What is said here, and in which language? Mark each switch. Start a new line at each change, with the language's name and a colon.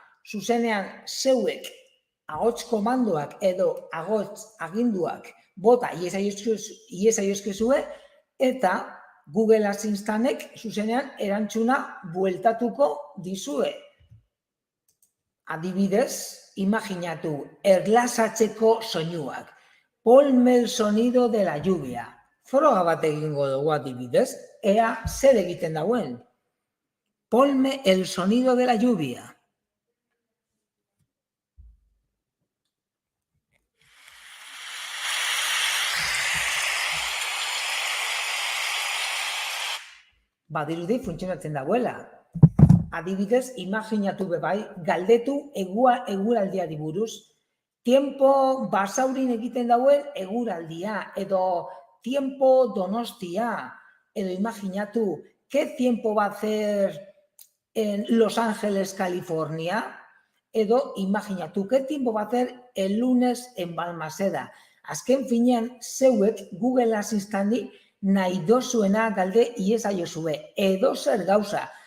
Basque: Zuzenean, zeuek ahots komandoak edo ahots aginduak bota iezaiozkezue eta Google Assistantek zuzenean erantzuna bueltatuko dizue. Adibidez, imaginatu, erlasatzeko soinuak.
Spanish: Ponme el sonido de la lluvia.
Basque: Froga bat egingo dugu adibidez, ea zer egiten dauen.
Spanish: Ponme el sonido de la lluvia.
Basque: Badirudi funtzionatzen dagoela. Adibidez, imaginatu bebai, galdetu eguraldiari buruz.
Spanish: Tiempo
Basque: basaurin egiten dauen eguraldia, edo
Spanish: tiempo Donostia,
Basque: edo imaginatu,
Spanish: ¿qué tiempo va a hacer en Los Ángeles, California?
Basque: Edo imaginatu,
Spanish: ¿qué tiempo va a hacer el lunes en Balmaseda?
Basque: Azken finean, zeuek Google Assistantni nahi dozuena galde iezaiozue, edo zer gauza.